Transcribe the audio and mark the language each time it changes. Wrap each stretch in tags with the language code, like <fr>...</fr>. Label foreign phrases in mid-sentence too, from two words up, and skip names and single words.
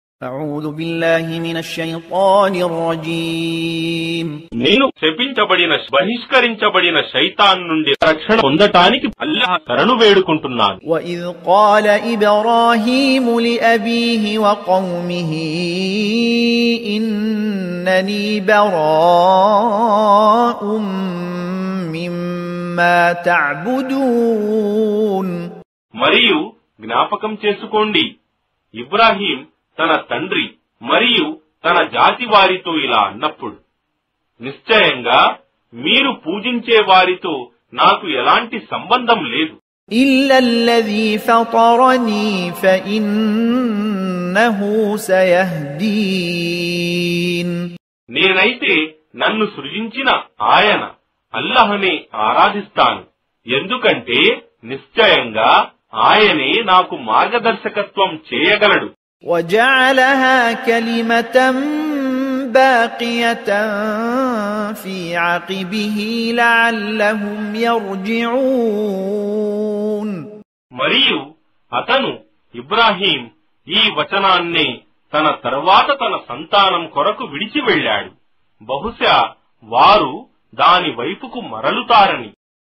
<ar>أعوذ بالله من الشيطان الرجيم</ar> <te>నేను శపించబడిన బహిష్కరించబడిన శైతాన్ నుండి రక్షణ పొందటానికి అల్లాహ్ శరణు వేడుకుంటున్నాను.</te> <ar>وإذ قال إبراهيم لأبيه وقومه إنني براء مما تعبدون.</ar> <te>మరియు జ్ఞాపకం చేసుకోండి, ఇబ్రాహీం తన తండ్రి మరియు తన జాతి వారితో ఇలా అన్నప్పుడు, నిశ్చయంగా మీరు పూజించే వారితో నాకు ఎలాంటి సంబంధం లేదు.</te> <ar>إلا الذي فطرني فإنه سيهدين.</ar> <te>నేనైతే నన్ను సృజించిన ఆయన అల్లాహ్నే ఆరాధిస్తాను, ఎందుకంటే నిశ్చయంగా ఆయనే నాకు మార్గదర్శకత్వం చేయగలడు.</te> <ar>وجعلها كلمة باقية في عقبه لعلهم يرجعون.</ar> <te>మరియు అతను ఇబ్రాహీం ఈ వచనాన్నే తన తర్వాత తన సంతానం కొరకు విడిచి వెళ్ళాడు, బహుశా వారు దాని వైపుకు మరలుతారని.</te>